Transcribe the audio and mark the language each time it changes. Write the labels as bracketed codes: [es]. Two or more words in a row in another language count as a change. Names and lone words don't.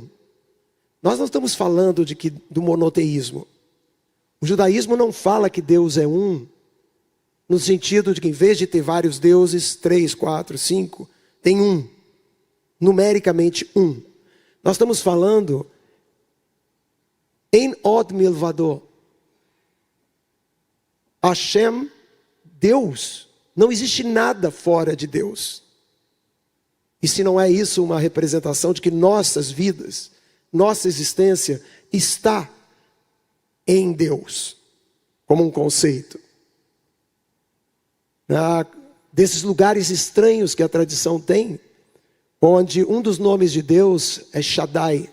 [pt] Nós não estamos falando do monoteísmo. O judaísmo não fala que Deus é um, no sentido de que em vez de ter vários deuses, 3, 4, 5, tem um. Numericamente um. Nós estamos falando em [he] עוד מלבדו. [pt] Hashem, Deus. Não existe nada fora de Deus. E se não é isso uma representação de que nossas vidas, nossa existência está em Deus, como um conceito. Desses lugares estranhos que a tradição tem, onde um dos nomes de Deus é Shaddai.